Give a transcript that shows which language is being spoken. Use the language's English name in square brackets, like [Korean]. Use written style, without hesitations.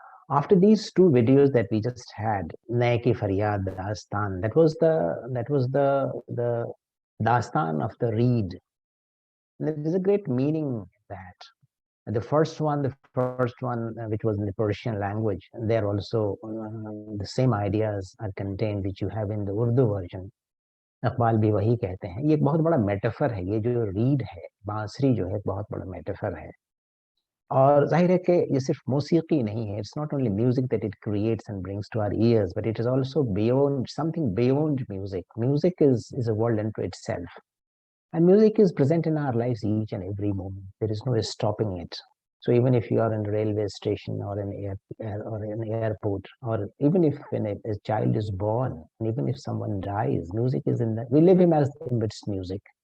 [English] After these two videos that we just had, Nae Ki Faryad Dastan, that was the Dastan of the reed. There is a great meaning in that. The first one, which was in the Persian language, there also the same ideas are contained which you have in the Urdu version. [Hindi] Iqbal भी वही कहते हैं। ये एक बहुत बड़ा metaphor है, ये जो रीड है, बांसुरी जो है, एक बहुत बड़ा मेटाफर है। और जाहिर है कि ये सिर्फ मौसीकी नहीं है, [English] it's not only music that it creates and brings to our ears, but it is also beyond, something beyond music. Music is a world unto itself, and music is present in our lives each and every moment. There is no stopping it. So even if you are in a railway station or an airport, or even if a child is born, and even if someone dies, music is in the, we live him as amidst music.